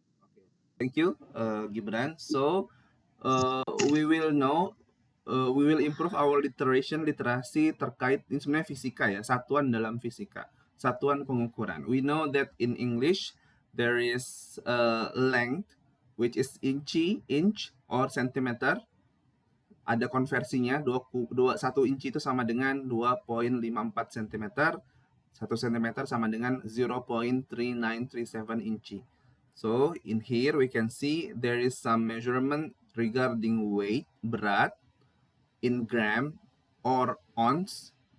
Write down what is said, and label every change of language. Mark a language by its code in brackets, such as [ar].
[en] Okay. Thank you, Gibran. So we will know, we will improve our literasi [id] terkait ini sebenarnya fisika ya, satuan dalam fisika, satuan pengukuran. [en] We know that in English there is length, which is inch or centimeter. [id] Ada konversinya, 1 inci itu sama dengan 2.54 cm, 1 cm sama dengan 0.3937 inci. [en] So in here we can see there is some measurement regarding weight, berat, in gram or ounce.